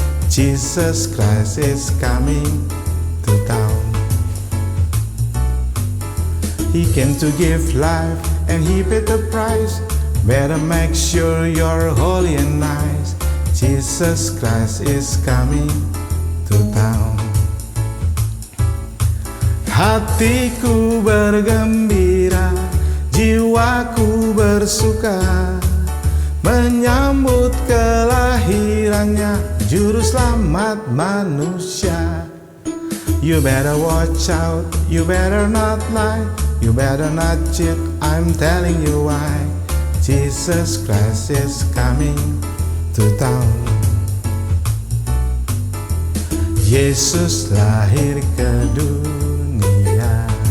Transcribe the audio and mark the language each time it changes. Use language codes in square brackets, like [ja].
[en] Jesus Christ is coming to town. He came to give life and he paid the price. Better make sure you're holy and nice. Jesus Christ is coming to town. [id] Hatiku bergembira, jiwaku bersuka, menyambut kelahirannya Juru Selamat manusia. [en] You better watch out, you better not lie, you better not cheat, I'm telling you why. Jesus Christ is coming to town. [id] Yesus lahir ke dunia.